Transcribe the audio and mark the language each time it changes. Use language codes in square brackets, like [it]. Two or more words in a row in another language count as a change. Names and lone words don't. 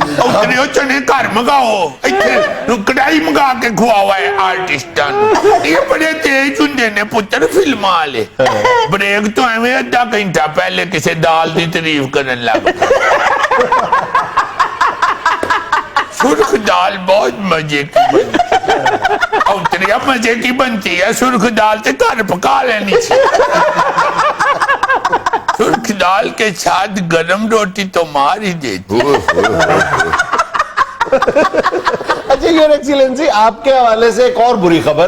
[pa] ਉਤਰੇ ਚਨੇ ਘਰ ਮੰਗਾਓ, ਇੱਥੇ ਕੜਾਹੀ ਮੰਗਾ ਕੇ ਖੁਆਵਾ ਹੈ ਆਰਟਿਸਟਾਂ ਨੂੰ। ਯੇ ਬੜੇ ਤੇਜ਼ ਹੁੰਦੇ ਨੇ ਪੁੱਤਰ ਫ਼ਿਲਮਾਂ ਵਾਲੇ। ਬ੍ਰੇਕ ਤੋ ਐਵੇਂ ਅੱਧਾ ਘੰਟਾ ਪਹਿਲੇ ਕਿਸੀ ਦਾਲ ਦੀ ਤਾਰੀਫ਼ ਕਰਨ ਲੱਗ [ur] سرخ دال بہت مزے کی بنی. اوتری مزے کی بنتی ہے سرخ دال سے گھر پکا لینی سرخ دال کے ساتھ گرم روٹی تو مار ہی دیتی. اچھا [en] your excellency [ur] آپ کے حوالے سے ایک اور بری خبر.